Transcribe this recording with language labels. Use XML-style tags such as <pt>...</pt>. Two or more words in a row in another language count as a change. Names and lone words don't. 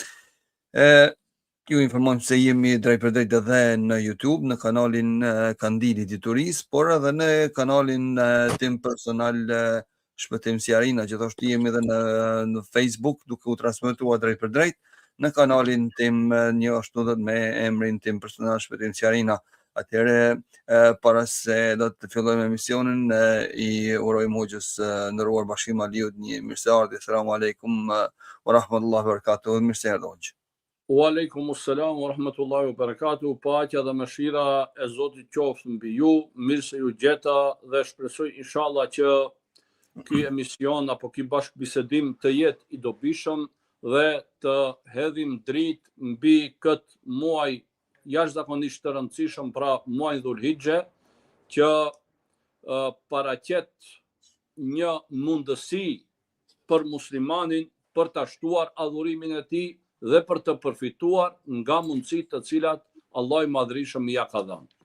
<sq>Ju informojmë se jemi drejt për drejt edhe në YouTube, në kanalin Kandili Dituris, por edhe në kanalin tim personal Shpëtim Sjarina, gjithashtu jemi edhe në Facebook, duke u transmetuar drejt për drejt në kanalin tim një ashtu dhe me emrin tim personal Shpëtim Sjarina. Atëherë, para se do të fillojmë emisionin, i urojmë hoxhës nderuar Bashkim Aliut një mirëseardhje.</sq> <ar>السلام عليكم ورحمة الله وبركاته.</ar> <sq>Mirëseardhje hoxh.</sq> <ar>وعليكم السلام ورحمة الله وبركاته.</ar> <sq>Paqja dhe mëshira e Zotit qoftë mbi ju. Mirë se ju gjeta dhe shpresoj inshallah që ky emision apo ky bashkëbisedim të jetë i dobishëm dhe të hedhim dritë mbi këtë muaj jashtëzakonisht të rëndësishëm, pra muajin Dhulhijhe, që paraqet një mundësi për muslimanin për ta shtuar adhurimin e tij dhe për të përfituar nga mundësitë të cilat Allahu i Madhërisëm ja ka dhënë.</sq>